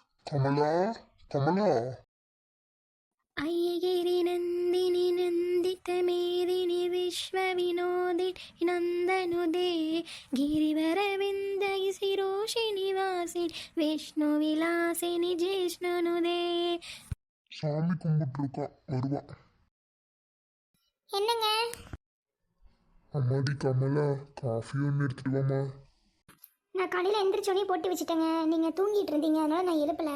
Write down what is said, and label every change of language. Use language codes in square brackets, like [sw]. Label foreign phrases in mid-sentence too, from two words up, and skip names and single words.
[ta] கமலா, கமலா. [sa] अयिगिरि नन्दिनि नन्दित मेदिनि विश्व विनोदिनि नन्दनुते ಗಿರಿವರವಿಂದ ಶಿರೋಷಿಣಿ ವಾಸಿನಿ विष्णु विलासिनि जिष्णुनुते. [ta] சாமி கும்பிட்டு இருக்கான், வருவான். என்னங்க? அம்மாடி கமலா, காஃபி ஒன்று எடுத்துட்டு வாமா. நான் காலையில் எந்திரிச்சோடனே போட்டு வச்சுட்டேங்க. நீங்கள் தூங்கிட்டு இருந்தீங்க, அதனால நான் எழுப்பல.